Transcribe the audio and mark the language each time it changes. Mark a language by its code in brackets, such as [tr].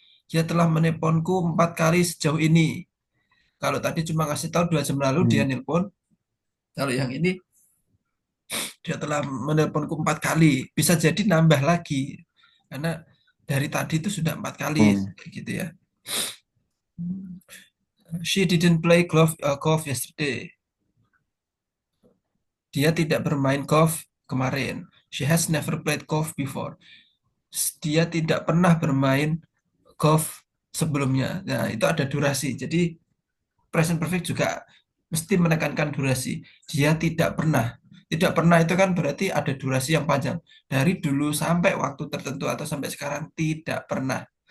[id] Dia telah menelponku 4 kali sejauh ini. Kalau tadi cuma ngasih tahu 2 jam lalu dia Hmm. nelpon. Kalau yang ini dia telah menelponku 4 kali. Bisa jadi nambah lagi karena dari tadi itu sudah 4 kali, Hmm. kayak gitu ya. [en] She didn't play golf yesterday. [id] Dia tidak bermain golf kemarin. [en] She has never played golf before. [id] Dia tidak pernah bermain golf sebelumnya. Nah, itu ada durasi. Jadi present perfect juga mesti menekankan durasi. Dia tidak pernah. Tidak pernah itu kan berarti ada durasi yang panjang. Dari dulu sampai waktu tertentu atau sampai sekarang tidak pernah.